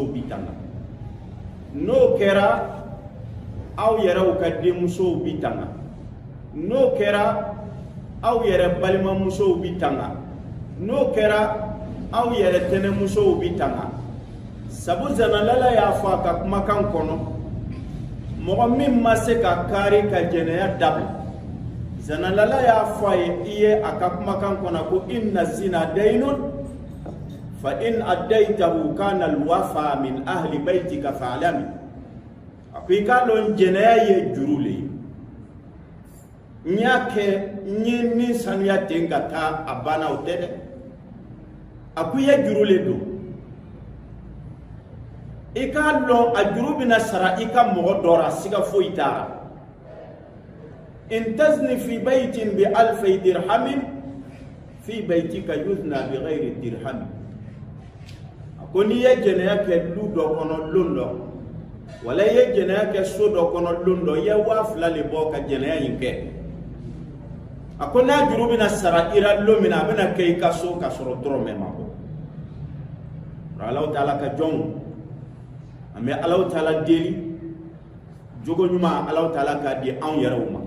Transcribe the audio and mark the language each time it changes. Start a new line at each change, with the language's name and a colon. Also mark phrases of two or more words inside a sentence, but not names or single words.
Bambara: bi tanga n'o kɛra aw yɛrɛw ka denmusow bi tanga n'o kɛra aw yɛrɛ balimamusow bi tanga n'o kɛra aw yɛrɛ tɛnɛmusow bi tanga sabu zanalala y'a fɔ a ka kumakan kɔnɔ mɔgɔ min ma se ka kari ka jɛnɛya dabila zanalala y'a fɔ a ye i ye a ka kumakan kɔnɔ ko
Arabic: إن الزنا دين فإن أديته كان الوفاء من أهل بيتك فاعلم
Bambara: a ko i k'a dɔn jɛnɛya ye juru le ye n y'a kɛ n ye min sanuya ten ka taa a banna o tɛ dɛ a ko i ye juru le don i k'a dɔn a juru bɛna sara i ka mɔgɔ dɔ la siga foyi t'a la
Arabic: إن تزني في بيت بألف درهم في بيتك يزنى بغير درهم
Bambara: a ko n'i ye jɛnɛya kɛ du dɔ kɔnɔ lon dɔ wala i ye jɛnɛya kɛ so dɔ kɔnɔ lon dɔ i ye 2000 le bɔ ka jɛnɛya in kɛ a ko n'a juru bɛna sara i la lon min na a bɛna kɛ i ka so ka sɔrɔ dɔrɔmɛ ma bɔ Allahu taala ka jɔnw an bɛ Allahu taala deli jogo ɲuman Allahu taala k'a di anw yɛrɛw ma